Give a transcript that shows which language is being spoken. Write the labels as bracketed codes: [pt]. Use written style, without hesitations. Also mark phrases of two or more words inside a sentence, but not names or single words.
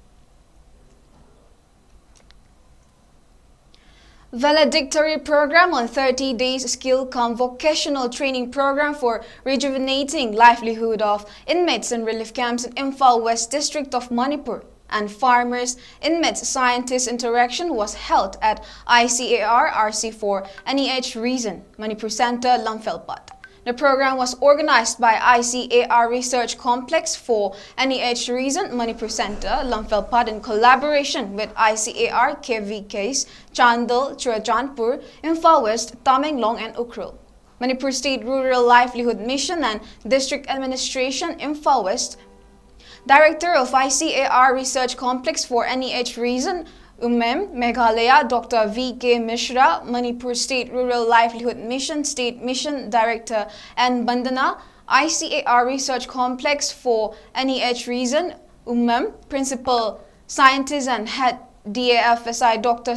[en] Valedictory program on 30 days skill-cum vocational training program for rejuvenating livelihood of inmates in relief camps in Imphal West district of Manipur and farmers inmates scientist interaction was held at ICAR RC4 𝗍𝗓𝒄 Manipur Center, 𝗪𝗏𝗡. The program was organized by ICAR Research Complex for 𝗍𝗓𝒄 Manipur Center, 𝗪𝗏𝗡 in collaboration with ICAR KVKs, Chandal, Churachandpur, Imphal West, Tamenglong and Ukhrul. Manipur State Rural Livelihood Mission and District Administration, Imphal West. Director of ICAR Research Complex for 𝗍𝗓𝒄 Meghalaya, Dr. V.K. Mishra, Manipur State Rural Livelihood Mission State Mission Director and Bandana, ICAR Research Complex for 𝗍𝗓𝒄 Principal Scientist and Head DAFSI Dr.